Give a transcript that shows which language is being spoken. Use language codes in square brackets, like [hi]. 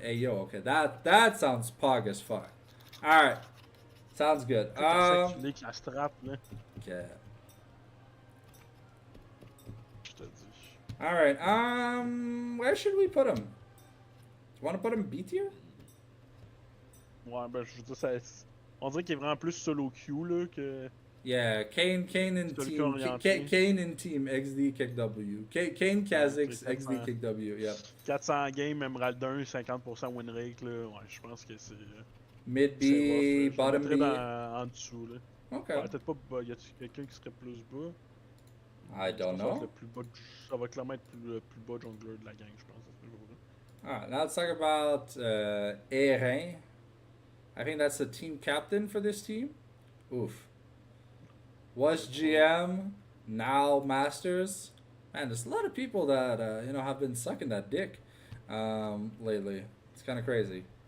[en] Hey yo, okay, that sounds pog as fuck. All right, sounds good. Okay. All right. Where should we put him? You want to put him B tier? [fr] Ouais, ben je veux dire ça. On dirait qu'il est vraiment plus solo queue là que. [en] Yeah, Kayn in team XD kick W. Kayn Kha'Zix XD kick W. Yeah. [fr] 400 games, Emerald 1, 50% win rate là. Ouais, je pense que c'est. [en] Mid B, bottom B. [fr] En dessous là. [en] Okay. [fr] Ouais, peut-être pas bas. Y a-t-il quelqu'un qui serait plus bas? [en] I [fr] Je [en] don't [fr] pense que ça va être [en] know. [fr] le plus bas. Ça va clairement être le plus bas jungler de la gang, je pense, à ce niveau-là. [en] Alright, now let's talk about Erin. I think that's the team captain for this team. Oof. Was GM, now Masters. Man, there's a lot of people that have been sucking that dick lately. It's kind of crazy.